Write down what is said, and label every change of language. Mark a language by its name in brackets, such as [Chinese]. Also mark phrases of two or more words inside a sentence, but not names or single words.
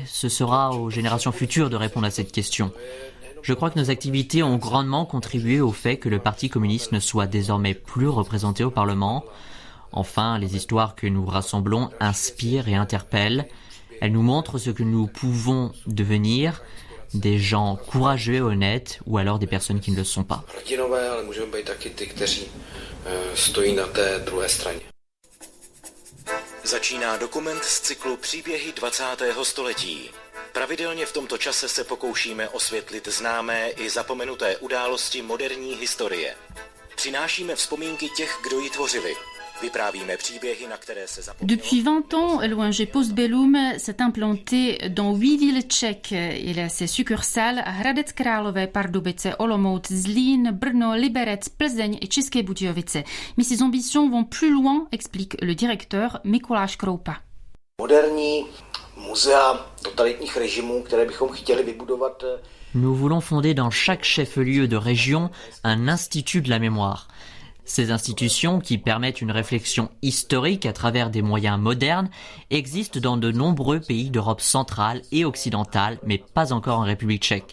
[French] Ce sera aux générations futures de répondre à cette question. Je crois que nos activités ont grandement contribué au fait que le Parti communiste ne soit désormais plus représenté au Parlement. Enfin, les histoires que nous rassemblons inspirent et interpellent. Elles nous montrent ce que nous pouvons devenir, des gens courageux et honnêtes, ou alors des personnes qui ne le sont pas. [Czech] Začíná dokument z cyklu Příběhy 20. století. Pravidelně v tomto čase se pokoušíme osvětlit známé i zapomenuté události moderní historie. Přinášíme vzpomínky těch, kdo ji tvořili. [French] Depuis 20 ans, l'ONG Postbellum s'est implantée dans 8 villes tchèques. Il a ses succursales à Hradec Králové, Pardubice, Olomouc, Zlín, Brno, Liberec, Plzeň et České Budějovice. Mais ses ambitions vont plus loin, explique le directeur Mikuláš Kroupa. [Czech] Moderní muzea totalitních režimů, které bychom chtěli vybudovat. [French] Nous voulons fonder dans chaque chef-lieu de région un institut de la mémoire. Ces institutions, qui permettent une réflexion historique à travers des moyens modernes, existent dans de nombreux pays d'Europe centrale et occidentale, mais pas encore en République tchèque.